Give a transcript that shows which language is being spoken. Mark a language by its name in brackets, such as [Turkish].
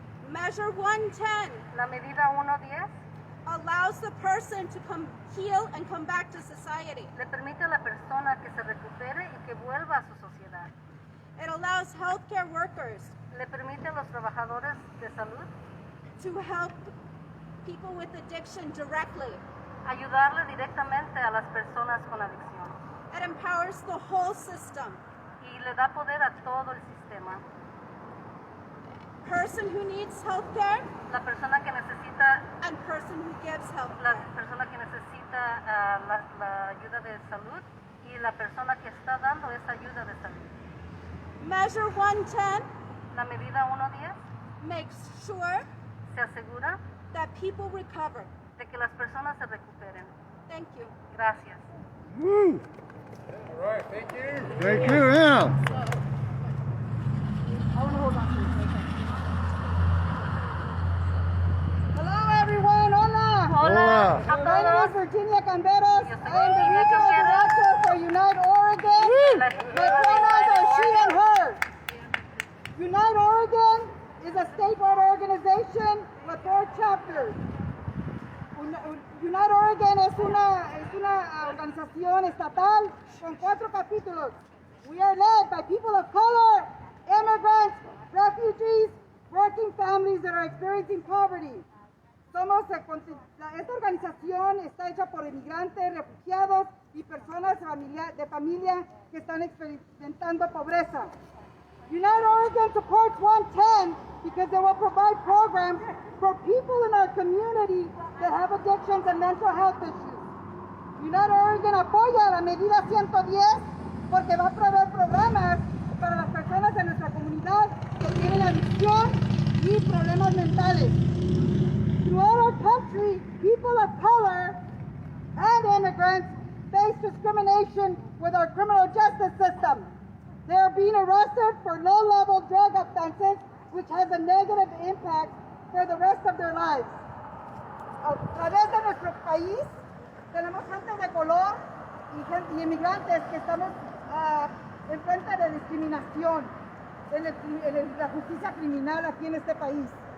[English] Measure 110 [Spanish] La medida 1.10 [English] allows the person to heal and come back to society. [Spanish] le permite a la persona que se recupere y que vuelva a su sociedad. [English] It allows healthcare workers [Spanish] Le permite a los trabajadores de salud [English] to help people with addiction directly. [Spanish] ayudarle directamente a las personas con adicción [English] It empowers the whole system. [Spanish] y le da poder a todo el sistema. [English] Person who needs healthcare [Spanish] La persona que necesita, [English] and person who gives [Spanish] la [English] healthcare. [Spanish] persona que necesita la ayuda de salud y la persona que está dando esa ayuda de salud. [English] Measure 110 [Spanish] La medida 1.10 [English] makes sure [Spanish] se asegura [English] that people recover. [Spanish] de que las personas se recuperen. [English] Thank you. [Spanish] Gracias. [English] Woo! All right, thank you. Thank you, yeah. Hello everyone, [Spanish] hola. Hola a [English] My name is [Spanish] todos. [English] Virginia Canderas. [Spanish] Yo soy [English] I am the [Spanish] Virginia [English] regional [Spanish] Canderas. [English] director for Unite Oregon. [Spanish] La [English] My pronouns are she and her. Unite Oregon is a statewide organization with 4 chapters. [Spanish] Unite Oregon es una organización estatal con 4 capítulos. [English] We are led by people of color, immigrants, refugees, working families that are experiencing poverty. [Spanish] Esta organización está hecha por inmigrantes, refugiados y personas de familia que están experimentando pobreza. [English] Unite Oregon supports 110 because they will provide programs for people in our community that have addictions and mental health issues. [Spanish] Unite Oregon apoya la medida 110 porque va a proveer programas para las personas de nuestra comunidad que tienen adicción y problemas mentales. [English] Throughout our country, people of color and immigrants face discrimination with our criminal justice system. They are being arrested for low-level drug offenses, which has a negative impact for the rest of their lives. [Spanish] A través de nuestro país, tenemos gente de color y inmigrantes que estamos en frente de discriminación en la justicia criminal aquí en este país.